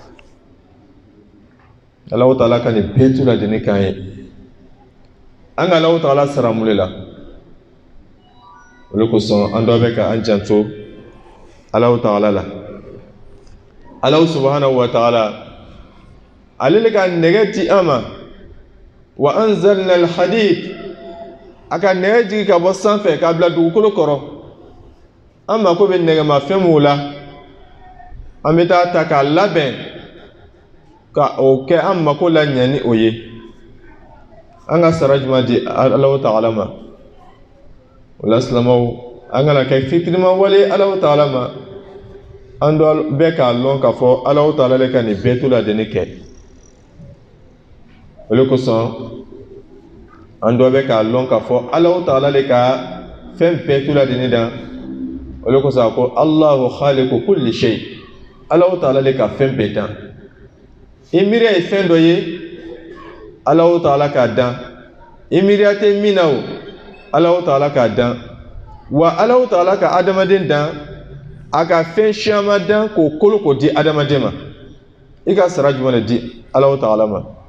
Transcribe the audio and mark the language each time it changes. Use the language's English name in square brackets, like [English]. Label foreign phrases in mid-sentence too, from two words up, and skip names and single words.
[Bambara] Alahu Taala ka nin bɛɛ to ladenni k'an ye an ka Alahu Taala sara mun de la o de kosɔn an dɔ bɛ ka an janto Alahu Taala la Alahu [Arabic] سبحانه وتعالى [Bambara] ale le ka nɛgɛ di an ma [Arabic] وأنزلنا الحديد [Bambara] a ka nɛgɛ jigi ka bɔ sanfɛ k'a bila dugukolo kɔrɔ an mako bɛ nɛgɛmafɛn minnu la an bɛ taa ta k'a labɛn ka o kɛ an mako la ɲɛ ni o ye an ka sara jumɛn di Alahu Taala ma o la silamɛw an kana kɛ fitirima wale Alahu Taala ma an dɔ bɛ k'a lɔn k'a fɔ Alahu Taala le ka nin bɛɛ to ladenni kɛ o le kosɔn an dɔ bɛ k'a lɔn k'a fɔ Alahu Taala le ka fɛn bɛɛ to ladenni dan o le kosɔn a ko [Arabic] الله خالق كل شيء [Bambara] Alahu Taala le ka fɛn bɛɛ dan i miiriya ye fɛn dɔ ye Alahu Taala k'a dan i miiriya tɛ min na o Alahu Taala k'a dan wa Alahu Taala ka adamaden dan a ka fɛn caman dan k'o kolo k'o di adamaden ma i ka sara jumɛn de di Alahu Taala ma